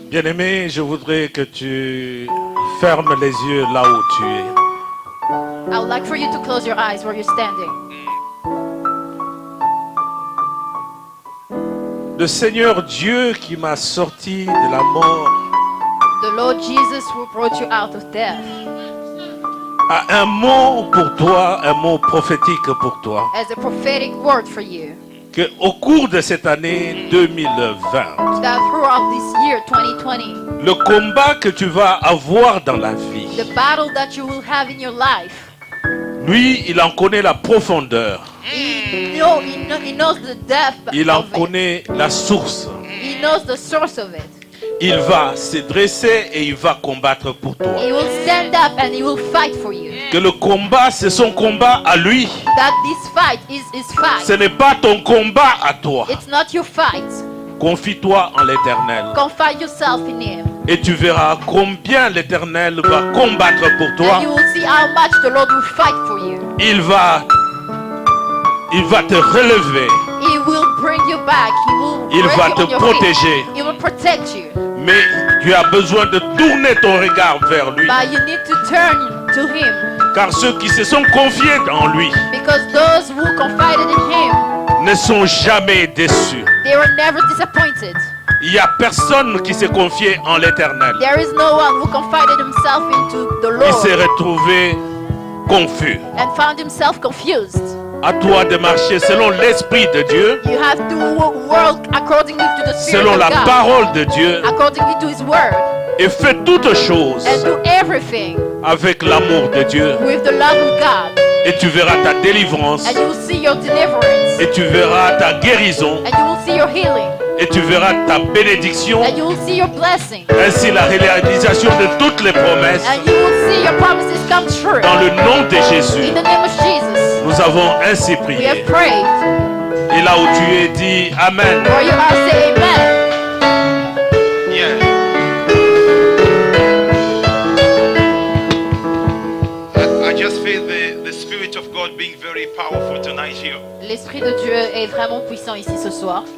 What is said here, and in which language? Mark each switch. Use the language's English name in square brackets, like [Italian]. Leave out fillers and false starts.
[French] Bien-aimé, je voudrais que tu fermes les yeux là où tu es. [English] I would like for you to close your eyes where you're standing. [French] Le Seigneur Dieu qui m'a sorti de la mort [English] The Lord Jesus who brought you out of death [French] a un mot pour toi, un mot prophétique pour toi. [English] has a prophetic word for you. [French] Que au cours de cette année 2020, [English] That throughout this year 2020, [French] le combat que tu vas avoir dans la vie, [English] the battle that you will have in your life, [French] lui, il en connaît la profondeur. [English] he knows the depth [French] Il en [English] of it. [French] connaît la source. [English] He knows the source of it. [French] Il va se dresser et il va combattre pour toi. [English] He will stand up and he will fight for you. [French] Que le combat, c'est son combat à lui. [English] That this fight is his fight. [French] Ce n'est pas ton combat à toi. [English] It's not your fight. [French] Confie-toi en l'Éternel. [English] Confide yourself in him. [French] Et tu verras combien l'Éternel va combattre pour [English] And [French] toi. [English] you will see how much the Lord will fight for you. [French] Il va te relever. [English] He will bring you back. He will [French] Il [English] raise [French] va [English] you [French] te [English] on your [French] protéger. [English] feet. He will protect you. [French] Mais tu as besoin de tourner ton regard vers lui. [English] But you need to turn to him. [French] Car ceux qui se sont confiés en lui [English] Because those who confided in him, [French] ne sont jamais déçus. [English] they were never disappointed. [French] Il n'y a personne qui s'est confié en l'Éternel. [English] There is no one who confided himself into the [French] Il s'est [English] Lord [French] retrouvé confus. [English] and found himself confused. [French] À toi de marcher selon l'Esprit de Dieu, [English] You have to work accordingly to the Spirit [French] selon [English] of [French] la [English] God, [French] parole de Dieu, [English] accordingly to His Word, [French] et fais toutes choses [English] and do everything [French] avec l'amour de Dieu. [English] with the love of God, [French] Et tu verras ta délivrance, [English] and you will see your deliverance, [French] et tu verras ta guérison, [English] and you will see your healing, [French] et tu verras ta bénédiction, [English] and you will see your blessing, [French] ainsi la réalisation de toutes les promesses. [English] and you will see your promises come true. [French] Dans le nom de Jésus, [English] In the name of Jesus, [French] nous avons ainsi [English] we have [French] prié. [English] prayed. [French] Et là où tu es, dis Amen. [English] Where you are, say amen. Yeah. I just feel the Spirit of God being very powerful tonight here. [French] L'Esprit de Dieu est vraiment puissant ici ce soir,